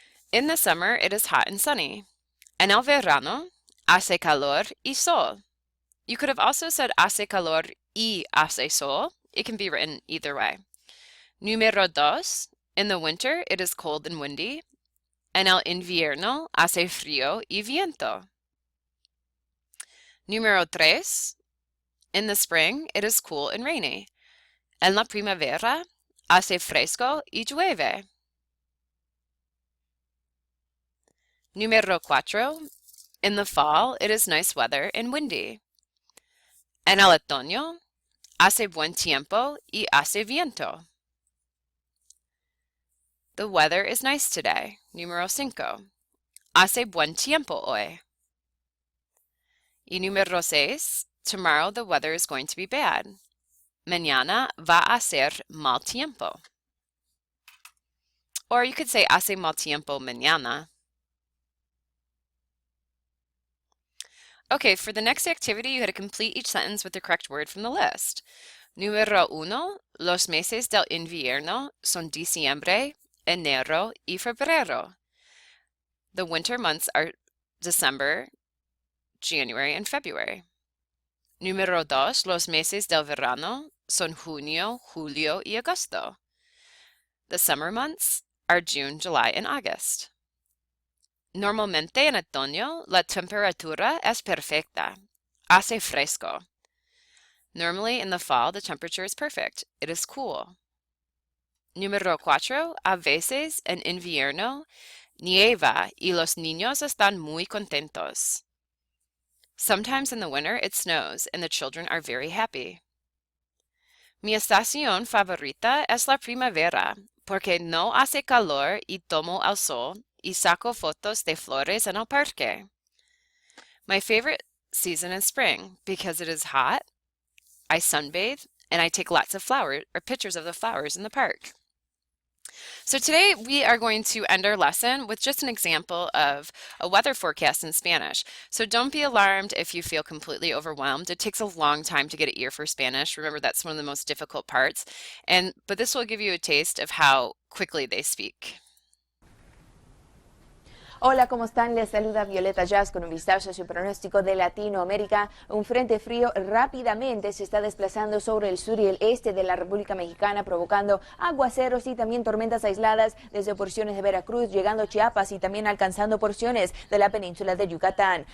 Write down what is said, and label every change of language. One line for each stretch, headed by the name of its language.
English: In the summer, it is hot and sunny.
Spanish: En el verano, hace calor y sol.
English: You could have also said
Spanish: hace calor y hace sol.
English: It can be written either way.
Spanish: Número dos,
English: in the winter, it is cold and windy.
Spanish: En el invierno, hace frío y viento. Número tres,
English: in the spring, it is cool and rainy.
Spanish: En la primavera, hace fresco y llueve. Número cuatro,
English: in the fall, it is nice weather and windy.
Spanish: En el otoño, hace buen tiempo y hace viento.
English: The weather is nice today.
Spanish: Número cinco, hace buen tiempo hoy. Y número seis,
English: tomorrow the weather is going to be bad.
Spanish: Mañana va a ser mal tiempo.
English: Or you could say
Spanish: hace mal tiempo mañana.
English: Okay, for the next activity, you had to complete each sentence with the correct word from the list.
Spanish: Número uno, los meses del invierno son diciembre, enero y febrero.
English: The winter months are December, January, and February.
Spanish: Número dos, los meses del verano son junio, julio y agosto.
English: The summer months are June, July, and August.
Spanish: Normalmente en otoño la temperatura es perfecta. Hace fresco.
English: Normally in the fall the temperature is perfect. It is cool.
Spanish: Número 4. A veces en invierno nieva y los niños están muy contentos.
English: Sometimes in the winter it snows and the children are very happy.
Spanish: Mi estación favorita es la primavera porque no hace calor y tomo el sol y saco fotos de flores en el parque.
English: My favorite season is spring because it is hot, I sunbathe, and I take lots of flowers or pictures of the flowers in the park. So today we are going to end our lesson with just an example of a weather forecast in Spanish. So don't be alarmed if you feel completely overwhelmed. It takes a long time to get an ear for Spanish. Remember, that's one of the most difficult parts. But this will give you a taste of how quickly they speak.
Spanish: Hola, ¿cómo están? Les saluda Violeta Jazz con un vistazo a su pronóstico de Latinoamérica. Un frente frío rápidamente se está desplazando sobre el sur y el este de la República Mexicana, provocando aguaceros y también tormentas aisladas desde porciones de Veracruz, llegando a Chiapas y también alcanzando porciones de la península de Yucatán.